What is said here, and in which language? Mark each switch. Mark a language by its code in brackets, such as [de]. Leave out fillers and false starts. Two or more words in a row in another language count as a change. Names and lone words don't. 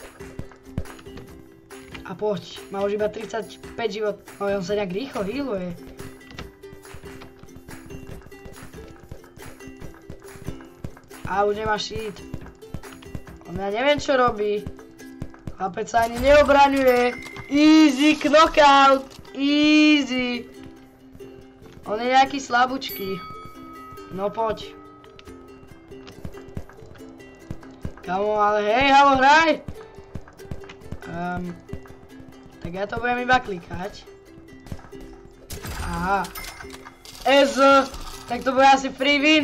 [sk] A poď, má už iba 35 život. No on sa nejak rýchlo healuje. A už nemá shit. On ja neviem čo robí. Chlapec sa ani neobraňuje. [en] Easy knockout. Easy. [sk] On je nejaký slabúčky. No poď. Kamo, ale hej, halo, hraj. Tak ja to budem iba klikať. Aha. Ez. Tak to bude asi [en] free win.